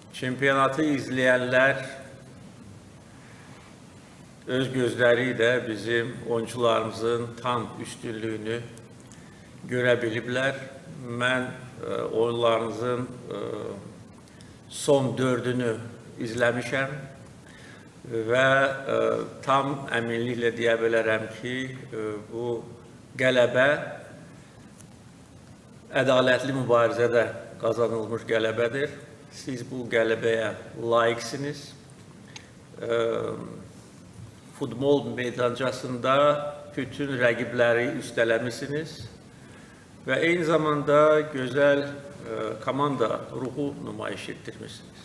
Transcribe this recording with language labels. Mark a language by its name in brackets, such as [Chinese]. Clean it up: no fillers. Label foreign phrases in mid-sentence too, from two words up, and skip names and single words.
[Turkish] Çempionatı izleyenler öz gözleriyle bizim oyuncularımızın tam üstünlüğünü görebilirler. Ben oyunlarınızın son dördünü izlemişim ve [Azerbaijani] tam əminliklə deyə bilərəm ki, bu qələbə ədalətli mübarizədə qazanılmış qələbədir. Siz bu qələbəyə layiqsiniz. Futbol meydancasında bütün rəqibləri üstələmişsiniz və eyni zamanda gözəl komanda ruhu nümayiş etdirmişsiniz.